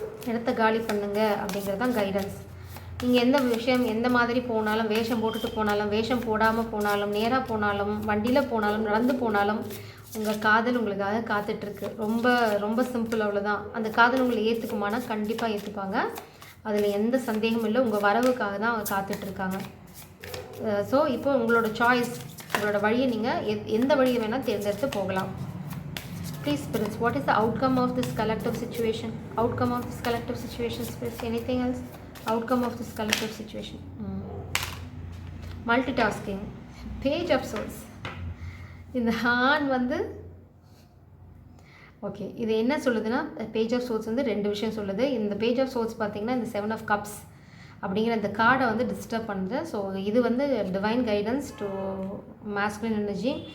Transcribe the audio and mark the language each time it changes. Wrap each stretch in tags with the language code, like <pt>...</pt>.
<ta>இடத்த காலி பண்ணுங்க அப்படிங்கிறது தான் கைடன்ஸ். நீங்கள் எந்த விஷயம் எந்த மாதிரி போனாலும், வேஷம் போட்டுட்டு போனாலும், வேஷம் போடாமல் போனாலும், நேராக போனாலும், வண்டியில் போனாலும், நடந்து போனாலும் உங்கள் காதல் உங்களுக்காக காத்துட்ருக்கு. ரொம்ப ரொம்ப சிம்பிள், அவ்வளோதான். அந்த காதல் உங்களை ஏற்றுக்குமானா கண்டிப்பாக ஏற்றுப்பாங்க. அதில் எந்த சந்தேகமும் இல்லை. உங்கள் வரவுக்காக தான் அவங்க காத்துட்ருக்காங்க. ஸோ இப்போ உங்களோட சாய்ஸ், உங்களோட வழியை நீங்கள் எந்த வழியை வேணால் தேர்ந்தெடுத்து போகலாம்.</ta> <en>Please spirits, what is the outcome of this collective situation? Outcome of this collective situation, spirits, anything else? Outcome of this collective situation. Multitasking. Page of Swords.</en> <ta>இந்த ஹான் வந்து ஓகே, இது என்ன சொல்லுதுன்னா, பேஜ் ஆஃப் சோர்ஸ் வந்து ரெண்டு விஷயம் சொல்லுது. இந்த பேஜ் ஆஃப் சோர்ஸ் பார்த்தீங்கன்னா இந்த 7 of Cups அப்படிங்கிற இந்த கார்டை வந்து டிஸ்டர்ப் பண்ணுது. ஸோ இது வந்து divine guidance to masculine energy.</ta>